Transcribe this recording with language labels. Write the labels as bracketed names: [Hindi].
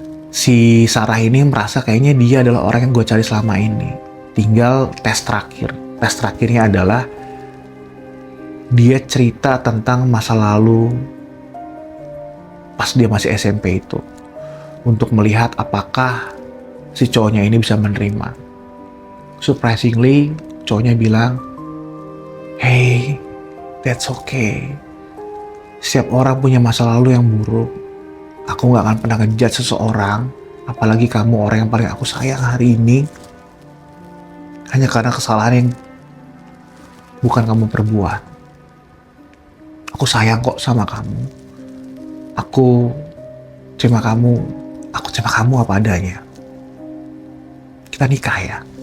[Indonesian] Si Sarah ini merasa kayaknya dia adalah orang yang gue cari selama ini. Tinggal tes terakhir. Tes terakhirnya adalah dia cerita tentang masa lalu pas dia masih SMP itu. Untuk melihat apakah si cowoknya ini bisa menerima. [English] Surprisingly, [Indonesian] cowoknya bilang, [English] "Hey, that's okay. [Indonesian] Setiap orang punya masa lalu yang buruk. Aku gak akan pernah ngejudge seseorang, apalagi kamu orang yang paling aku sayang hari ini. Hanya karena kesalahan yang bukan kamu perbuat. Aku sayang kok sama kamu. Aku terima kamu apa adanya. Kita nikah ya."